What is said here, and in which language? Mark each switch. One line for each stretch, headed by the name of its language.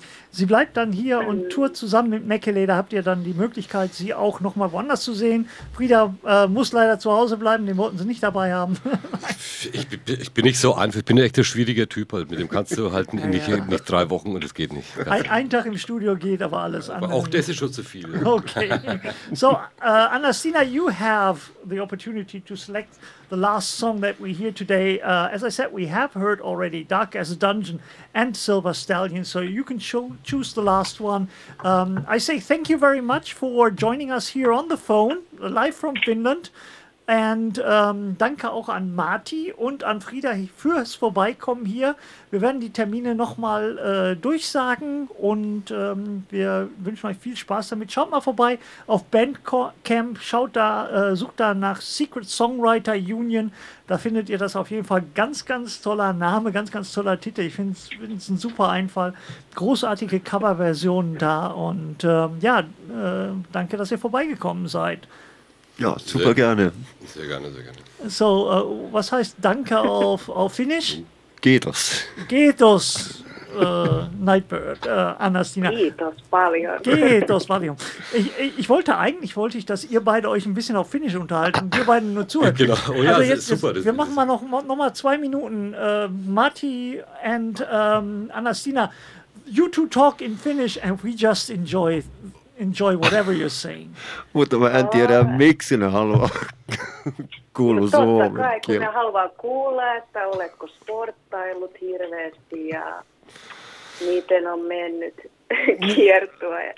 German: Sie bleibt dann hier und tourt zusammen mit Mäkkälä. Da habt ihr dann die Möglichkeit, sie auch nochmal woanders zu sehen. Frieda muss leider zu Hause bleiben, den wollten sie nicht dabei haben. Ich bin nicht so einfach, ich bin echt ein schwieriger Typ, halt. Mit dem kannst du halt nicht 3 Wochen und es geht nicht. Ein Tag im Studio geht aber alles an. Auch das ist schon zu viel. Okay.
English: So, Anastina, you have the opportunity to select the last song that we hear today. As I said, we have heard already Dark as a Dungeon and Silver Stallion, so you can choose the last one. I say thank you very much for joining us here on the phone, live from Finland.
German: And danke auch an Marty und an Frieda fürs Vorbeikommen hier. Wir werden die Termine nochmal durchsagen und wir wünschen euch viel Spaß damit. Schaut mal vorbei auf Bandcamp, sucht da nach Secret Songwriter Union. Da findet ihr das auf jeden Fall. Ganz, ganz toller Name, ganz, ganz toller Titel. Ich finde es ein super Einfall. Großartige Coverversion da und danke, dass ihr vorbeigekommen seid. Ja, super sehr, gerne. Sehr gerne, sehr gerne. So, was heißt danke auf Finnisch?
Finnish: Getos. Getos, Nightbird, Anastina. Getos, Valium.
German: Ich wollte eigentlich, dass ihr beide euch ein bisschen auf Finnisch unterhalten. Wir beide nur zuhören. Genau, oh ja, also jetzt, super. Wir machen mal noch mal 2 Minuten.
English: Marty and Anastina, you two talk in Finnish and we just enjoy it. Enjoy whatever you're saying.
Finnish: Mutta mä en tiedä, miksi ne haluaa kuulla suomen. Totta kai, kun ne haluaa kuulla, että oletko sporttaillut hirveästi ja miten on mennyt kiertua.